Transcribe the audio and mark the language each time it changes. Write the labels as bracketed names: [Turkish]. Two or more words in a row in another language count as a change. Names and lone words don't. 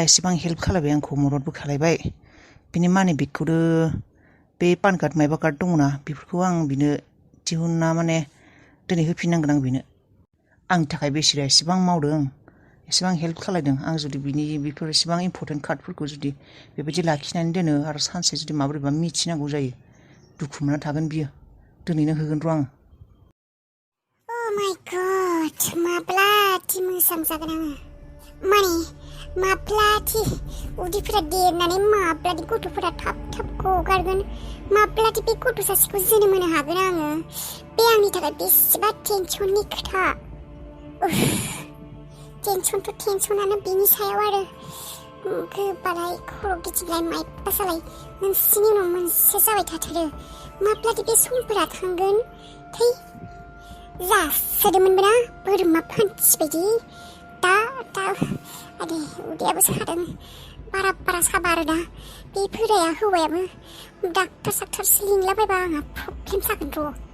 [Bodo] एसेबां हेल्प खालायबाय आंखौ मददबो खालायबाय बिनि मानि बेगखौबो बे पान कार्ड माइबा कार्ड दङना बेफोरखौ आं बिनो दिहुनना माने दिनै होफिननांगोन आं बिनो आंनि थाखाय बिसोरो एसेबां मावदों एसेबां हेल्प खालायदों आं जुदि बिनि बेफोर एसेबां इम्परटेन्ट कार्डफोरखौ जुदि बेबायदि लाखिनानै दोनो आरो सानसे जुदि माबोरैबा मिथिनांगौ जायो दुखु मोनना थागोन बियो दिनैनो होगोन र' आङो [English] Oh my god, [Bodo] माब्लाथि मोसां जागोन आङो माने माब्लाथि उदैफोरा देरनानै माब्लाथि गथ'फोरा थाब गगारगोन माब्लाथि बे गथ' सासेखौ जोनोम होनो हागोन आङो बे आंनि थाखाय बेसेबा टेनसननि खोथा टेनसनानो बिनि सायाव आरो गोबालाय खर' गिदिंलाय माइबा जालाय मोनसेनि उनाव मोनसे जाबाय थाथारो माब्लाथि बे समफोरा थांगोन थै जासोदोंमोनबो ना बोरमा फान्थि बायदि दा आदे उदैयाबो सादों बारा साबा आरो दा बे बोराया हौवायाबो डाक्टारसो लिंलाबायबा आंहा प्रब्लेम जागोन र'